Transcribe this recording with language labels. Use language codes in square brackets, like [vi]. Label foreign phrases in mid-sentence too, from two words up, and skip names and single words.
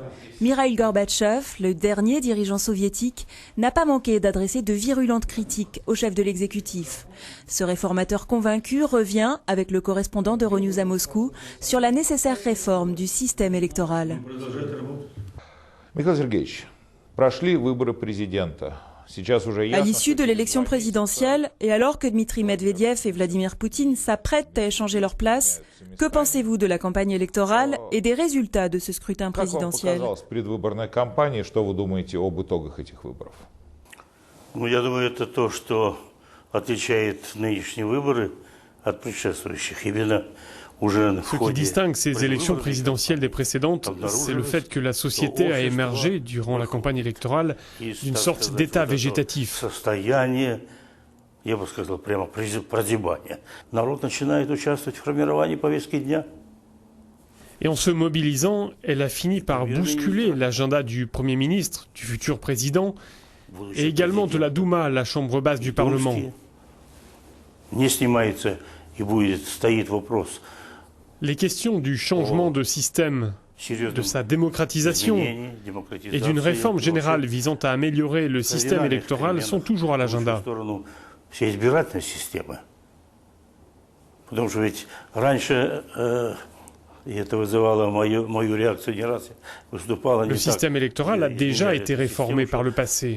[fr] Mikhail Gorbatchev, le dernier dirigeant soviétique, n'a pas manqué d'adresser de virulentes critiques au chef de l'exécutif. Ce réformateur convaincu revient, avec le correspondant d'Euronews à Moscou, sur la nécessaire réforme du système électoral. [ru] Mikhail Sergeyevich, прошли выборы президента. [fr] À l'issue de l'élection présidentielle, et alors que Dmitri Medvedev et Vladimir Poutine s'apprêtent à échanger leur place, que pensez-vous de la campagne électorale et des résultats de ce scrutin présidentiel? [ru] Я думаю, это то, что отличает нынешние выборы от предшествующих. Именно [fr] Ce qui distingue ces élections présidentielles des précédentes, c'est le fait que la société a émergé, durant la campagne électorale, d'une sorte d'état végétatif. [ru] Я бы сказал, прямо прозябание. Народ начинает участвовать в формировании повестки дня. [fr] Et en se mobilisant, elle a fini par bousculer l'agenda du Premier ministre, du futur président, et également de la Douma, la chambre basse du Parlement. [ru] Не снимается и будет, стоит вопрос. [fr] Les questions du changement de système, de sa démocratisation et d'une réforme générale visant à améliorer le système électoral sont toujours à l'agenda. Le système électoral a déjà été réformé par le passé.